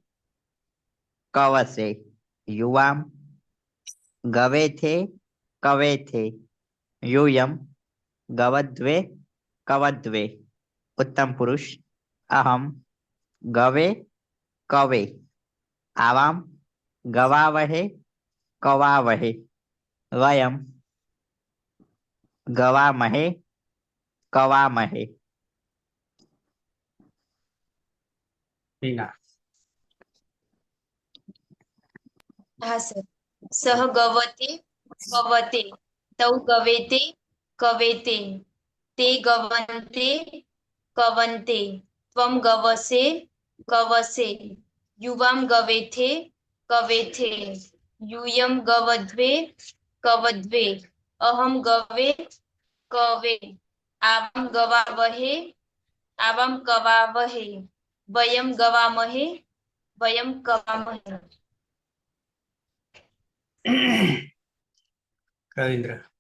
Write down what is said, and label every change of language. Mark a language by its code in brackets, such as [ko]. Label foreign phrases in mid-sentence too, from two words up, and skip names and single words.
[sa] कवसे, युवाम गवेथे कवेथे, यूयम गवद्वे कवद्वे, उत्तम पुरुष अहम गवे कवे, आवाम गवावहे कवावहे, वयम गवामहे कवामहे। मीना [gu] હા સર. [sa] સહ ગવતે કવતે, તૌ ગવેતે કવેતે, તે ગવન્તે કવન્તે, ત્વમ ગવસે કવસે, યુવામ ગવેથે કવેથે, यूयम गवध्वे कवध्वे, अहम गवे कवे, आवाम गवावहे आवाम कवावहे, वयम गवामहे वयम कवामहे। रविंद्र